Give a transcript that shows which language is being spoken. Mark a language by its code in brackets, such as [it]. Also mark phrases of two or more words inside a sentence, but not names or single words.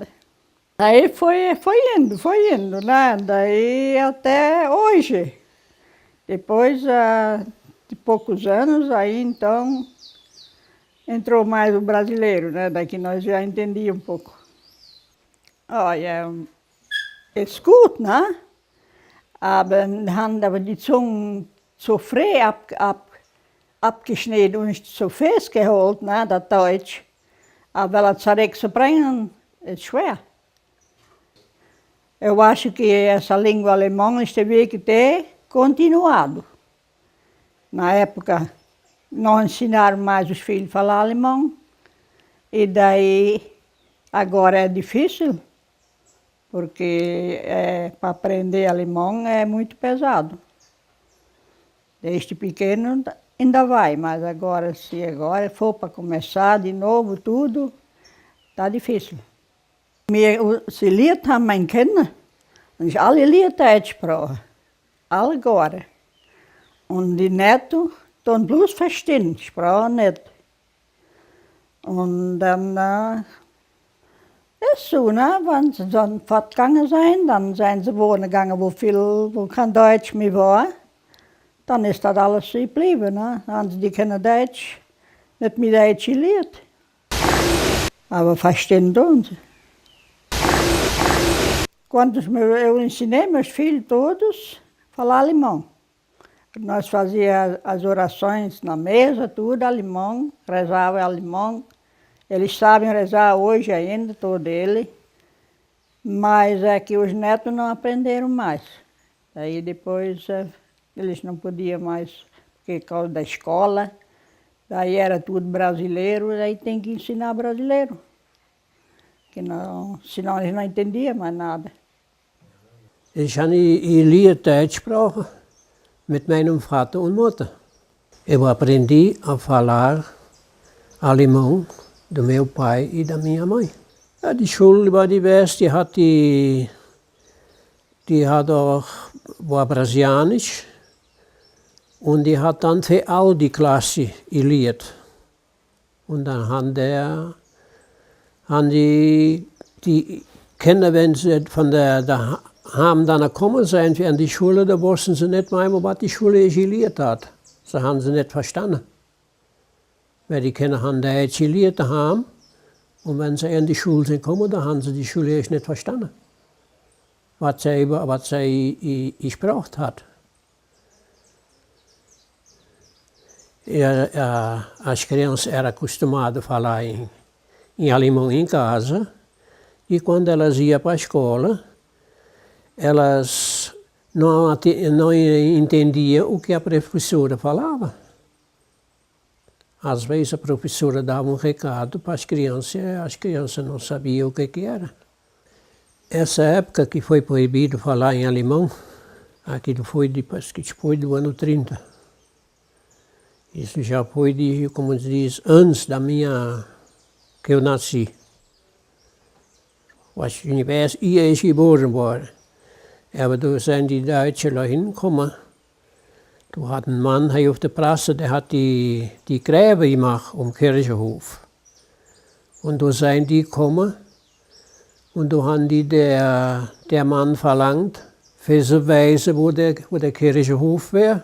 [pt] Aí foi indo, né? Daí até hoje. Depois de poucos anos, aí então entrou mais o brasileiro, né? Daí que nós já entendíamos um pouco. Olha, [de] ist gut, ne? Aber haben aber die Zungen so frei abgeschnitten und so festgeholt, ne, das Deutsch. Aber ela zurückzubringen, ist schwer. [pt] Eu acho que essa língua alemã teve que ter continuado. Na época, não ensinaram mais os filhos a falar alemão. E daí, agora é difícil, porque para aprender alemão é muito pesado. Desde pequeno ainda vai, mas agora, se agora for para começar de novo tudo, está difícil. [de] Sie leert haben meine Kinder, und alle leert Deutsch sprachen. Alle agora. Und die Netos tun bloß verstehen, sprachen nicht. Und dann ist so, ne? Wenn sie dann fortgegangen sind, dann sind sie wohnen gegangen, wo kein Deutsch mehr war. Dann ist das alles so geblieben, ne? Dann haben sie die Kinder Deutsch, nicht mit Deutsch gelernt. Aber verstehen tun sie. [pt] Quando eu ensinei meus filhos todos a falar alemão. Nós fazíamos as orações na mesa, tudo alemão, rezava alemão. Eles sabem rezar hoje ainda, todos eles. Mas é que os netos não aprenderam mais. Aí depois eles não podiam mais, por causa da escola. Daí era tudo brasileiro, daí tem que ensinar brasileiro. Que não, senão eles não entendiam mais nada. [de] Ich habe geleerd Deutsch gesprochen mit meinem Vater und Mutter. [pt] Eu aprendi a falar alemão do meu pai e da minha mãe. [de] Ja, die Schule war die beste, war brasilianisch und die hat dann für all die Klasse gelehrt. Und dann haben die Kinder, wenn sie von der haben dann gekommen sind an die Schule, da wussten sie nicht mehr, was die Schule gelehrt hat. Das haben sie nicht verstanden. Weil die Kinder haben Deutsch gelehrt haben und wenn sie in die Schule sind gekommen, dann haben sie die Schule nicht verstanden. Was sie gesprochen hat. [pt] As crianças eram acostumadas a falar em alemão em casa e quando elas iam para a escola, elas não entendiam o que a professora falava. Às vezes a professora dava um recado para as crianças não sabiam o que era. Essa época que foi proibido falar em alemão, aquilo foi depois do ano 30. Isso já foi, como se diz, antes que eu nasci. [de] Was ich nicht weiß, ehe ich geboren war. Aber da sind die Deutschen da hingekommen. Da hat ein Mann hier auf der Straße, der hat die Gräber gemacht um Kirchenhof. Und da sind die gekommen und da haben die der Mann verlangt, für zu weisen, wo der Kirchenhof wäre.